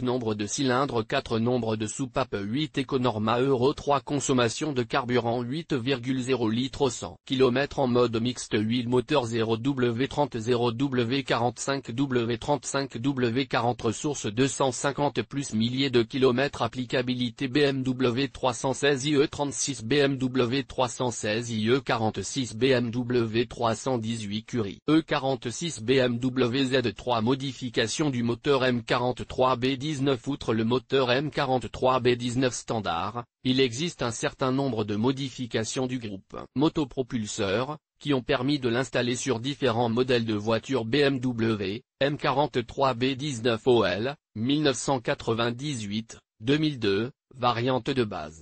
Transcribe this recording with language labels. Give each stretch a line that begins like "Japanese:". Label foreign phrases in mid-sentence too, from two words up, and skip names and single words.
French: Nombre de cylindres 4. Nombre de soupapes 8. Econorma Euro 3. Consommation de carburant 8,0 litres au 100 km. En mode mixte. Huile moteur 0W30, 0W45, W35, W40. Ressources 250 plus milliers de kilomètres. Applicabilité BMW 316 IE36, BMW 316 IE46, BMW 318 Curie E46, BMW Z3. Modification du moteur M43B19. Outre le moteur M43B19 standard, il existe un certain nombre de modifications du groupe motopropulseur, qui ont permis de l'installer sur différents modèles de voitures BMW, M43B19 OL, 1998, 2002, variante de base.